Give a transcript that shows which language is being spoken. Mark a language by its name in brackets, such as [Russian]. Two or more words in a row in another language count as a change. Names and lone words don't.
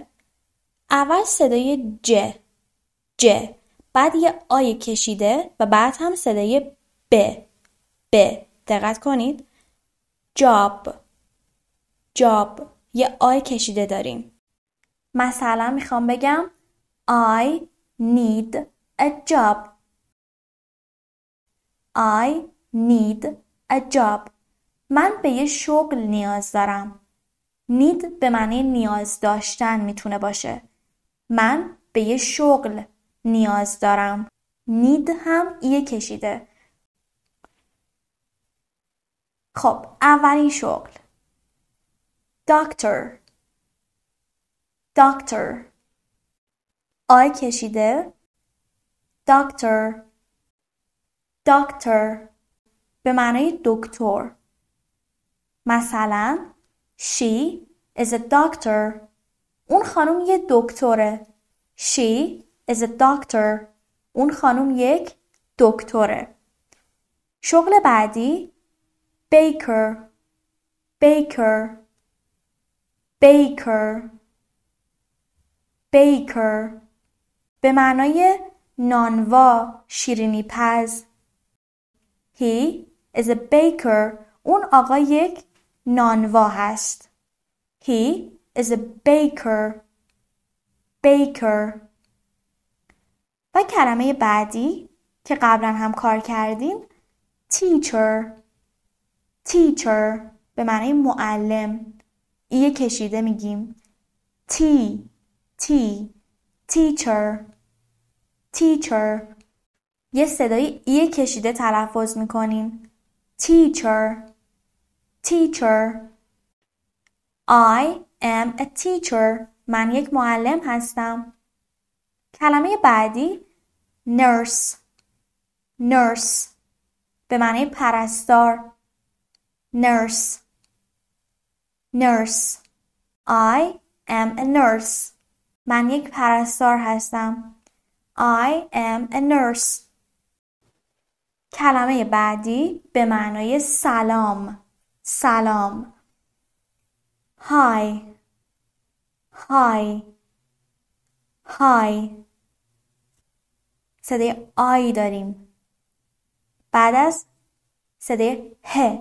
[Persian] اول صدای ج، بعد یه آی کشیده و بعد هم صدای ب. دقت کنید. job یه آی کشیده داریم. مثلا میخوام بگم [English] I need a job. I need a job. [Persian] من به یه شغل نیاز دارم. need به معنی نیاز داشتن میتونه باشه. من به یه شغل نیاز دارم. need هم ایه کشیده. خب اولین شغل doctor. doctor. آی کشیده. doctor. doctor به معنی دکتر. [English] مثلا she is a doctor. [Persian] اون خانم یه دکتره. [English] she is a doctor. [Persian] اون خانم یک دکتره. شغل بعدی baker. [English] baker. baker. [Persian] baker به معنای نانوا، شیرینی پز. [English] he is a baker. [Persian] اون آقا یک نانوا هست. [English] he is a baker. baker. [Persian] و کلمه بعدی که قبلا هم کار کردیم teacher. teacher به معنی معلم. ایه کشیده میگیم t. teacher. teacher. یه صدای ایه کشیده تلفظ میکنیم teacher. [English] teacher. I am a teacher. [Persian] من یک معلم هستم. کلمه بعدی nurse. nurse به معنی پرستار. [English] nurse. nurse. I am a nurse. [Persian] من یک پرستار هستم. [English] I am a nurse. [Persian] کلمه بعدی به معنای سلام. سلام. hi. [English] hi. hi. [Persian] صدای آی داریم. بعد از صدای ه.